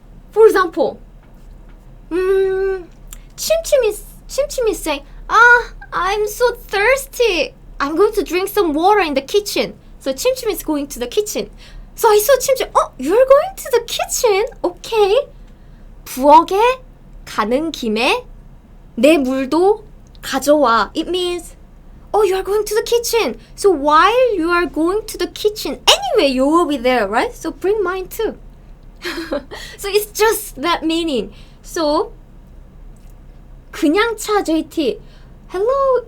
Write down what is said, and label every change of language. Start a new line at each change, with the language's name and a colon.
English: For example, Chim is saying, I'm so thirsty. I'm going to drink some water in the kitchen. So Chim is going to the kitchen. So I saw Chim, you're going to the kitchen? Okay.
Korean: 부엌에 가는 김에 내 물도 가져와.
English: It means, you are going to the kitchen. So while you are going to the kitchen, anyway, you will be there, right? So bring mine too. So it's just that meaning. So
Korean: 그냥 차
English: JT. Hello.